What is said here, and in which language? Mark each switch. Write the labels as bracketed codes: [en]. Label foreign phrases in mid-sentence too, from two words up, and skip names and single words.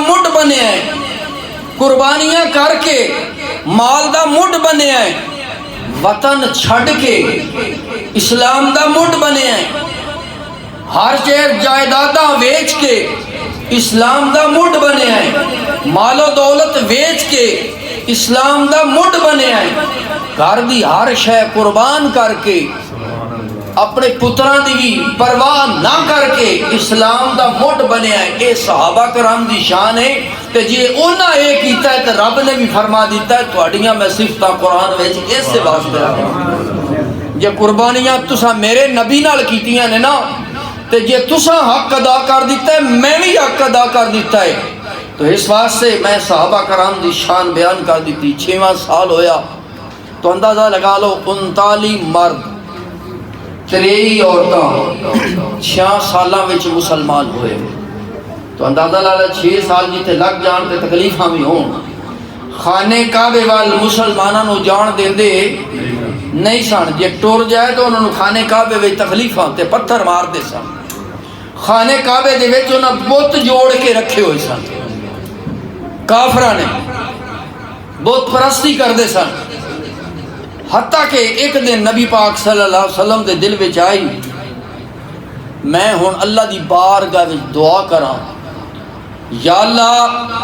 [pa] مڈ بنے آئے، قربانیاں کر کے مال دا مڈ بنے آئے، وطن چھڑ کے اسلام دا مڈ بنے آئے، ہر شہر جائیداداں ویچ کے اسلام دا مڈ بنے آئے، مال و دولت ویچ کے اسلام دا مڈ بنے آئے، گھر دی ہر شے قربان کر کے اپنے پتران دی بھی پرواہ نہ کر کے اسلام دا مڈ بنے آئے۔ اے صحابہ کرام دی شان ہے، تے جی انہاں اے کیتا ہے تے رب نے بھی فرما دیتا ہے تواڈیاں میں صفتاں قرآن وچ اس سے واسطے رکھاں، جے قربانیاں تساں میرے نبی نال کیتیاں نے نا تے جے تساں حق ادا کر دیتا ہے میں بھی حق ادا کر دیتا ہے، تو اس واسطے میں صحابہ کرام دی شان بیان کر دیتی۔ 6واں سال ہویا تو اندازہ لگا لو 39 مرد 23 عورتاں 6 سالاں وچ مسلمان ہوئے، تو اندازہ لالا 6 سال جیتے لگ جان تے تکلیفاں بھی ہون۔ خانے کعبے وال مسلماناں نو جان دیندے نہیں سن، جے ٹر جائے تو انہوں نے خانے کعبے وچ تکلیفاں تے پتھر مار دے سن، خانے کعبے دے وچ انہاں بت جوڑ کے رکھے ہوئے سن، کافراں نے بت پرستی کر دے سن، حتیٰ کہ ایک دن نبی پاک صلی اللہ علیہ وسلم دے دل وچ آئی میں ہن اللہ دی بارگاہ وچ دعا کراں، یا اللہ